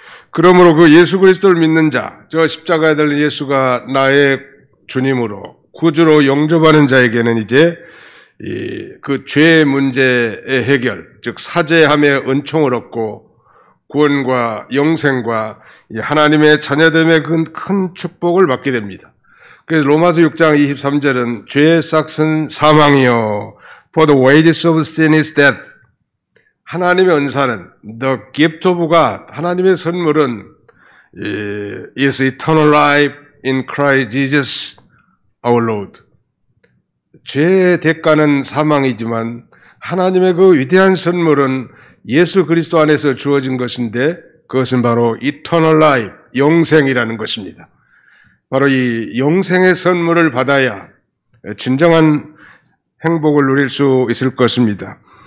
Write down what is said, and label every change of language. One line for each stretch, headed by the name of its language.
Korean: 그러므로 그 예수 그리스도를 믿는 자, 저 십자가에 달린 예수가 나의 주님으로 구주로 영접하는 자에게는 이제 그 죄의 문제의 해결, 즉 사죄함의 은총을 얻고 구원과 영생과 하나님의 자녀됨의 큰 축복을 받게 됩니다. 그래서 로마서 6장 23절은 죄의 싹은 사망이요
English: For the wages of sin is death.
Korean: 하나님의 은사는
English: The gift of God,
Korean: 하나님의 선물은
English: is eternal life in Christ Jesus our Lord.
Korean: 죄의 대가는 사망이지만 하나님의 그 위대한 선물은 예수 그리스도 안에서 주어진 것인데 그것은 바로
English: eternal life,
Korean: 영생이라는 것입니다. 바로 이 영생의 선물을 받아야 진정한 행복을 누릴 수 있을 것입니다.